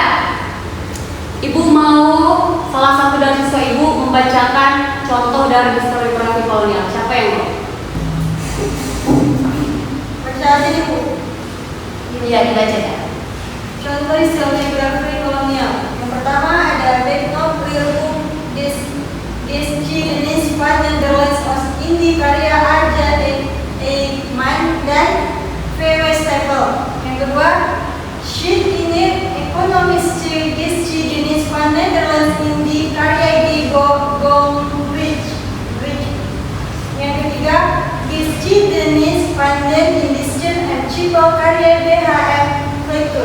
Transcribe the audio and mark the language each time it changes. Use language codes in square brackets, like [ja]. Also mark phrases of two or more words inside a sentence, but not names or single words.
[id] Ibu mau salah satu dari siswa Ibu membacakan contoh dari historiografi kolonial. Siapa yang mau? Baca aja nih, Bu. Iya, dibaca ya. Contoh historiografi kolonial. Yang pertama ada Backnop Rilboom Descendants van Nederlands Oost-Indie karya Arja Eijkman dan V.W. Stapel. Yang kedua, Sheet in Economische Geschiedenis van Nederlands Indie karya Guido Gombrich. Yang ketiga, Geschiedenis van den Indischen Archipel karya B.H.M. Vletter.